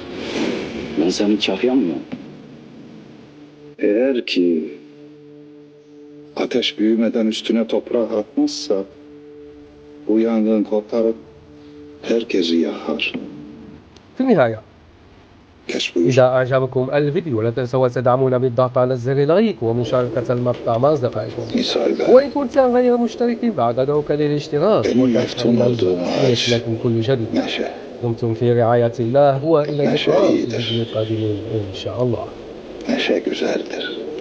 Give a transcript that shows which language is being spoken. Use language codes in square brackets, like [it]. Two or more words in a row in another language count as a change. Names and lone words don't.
[tr] Ben senin kafyan mıyım? Eğer ki ateş büyümeden üstüne toprak atmazsa bu yangın koparıp herkesi yakar. [ar] في النهاية، [tr] Geç buyur. [ar] إذا أعجبكم الفيديو لا تنسوا تدعمونا بالضغط على زر اللايك ومشاركة المقطع مع أصدقائكم. [tr] Misal [ar] وإن كنت غير مشترك بعد أدعوك للاشتراك [tr] benim meftun [ar] وتفعيل [tr] olduğum ağaç [ar] ليصلكم كل جديد. [tr] meşe. [ar] دمتم في رعاية الله وإلى [tr] Neşe [ar] اللقاء في [tr] iyidir. [ar] فيديو قادم إن شاء الله. [tr] Neşe güzeldir.